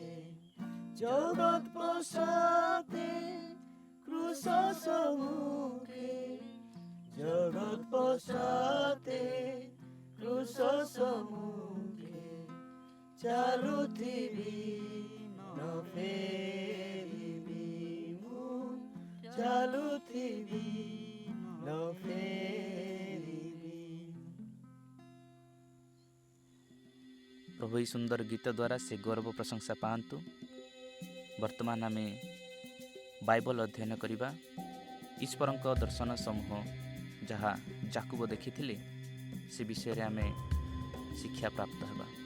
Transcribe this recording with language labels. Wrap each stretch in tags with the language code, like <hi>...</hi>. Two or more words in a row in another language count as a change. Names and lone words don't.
<or>ଜଗତ ପଶ୍ଚାତେ କ୍ରୁଶ ସମ୍ମୁଖେ, ଜଗତ ପଶ୍ଚାତେ କ୍ରୁଶ ସମ୍ମୁଖେ, ଚାଲୁଥିବି ନ ଫେରିବି ମୁ, ଚାଲୁଥିବି ନ ଫେରିବି। ପ୍ରଭୁ ଏହି ସୁନ୍ଦର ଗୀତ ଦ୍ୱାରା ସେ ଗୌରବ ପ୍ରଶଂସା ପାଆନ୍ତୁ। ବର୍ତ୍ତମାନ ଆମେ ବାଇବଲ ଅଧ୍ୟୟନ କରିବା। ଈଶ୍ୱରଙ୍କ ଦର୍ଶନ ସମୂହ ଯାହା ଯାକୁବ ଦେଖିଥିଲେ, ସେ ବିଷୟରେ ଆମେ ଶିକ୍ଷା ପ୍ରାପ୍ତ ହେବା।</or>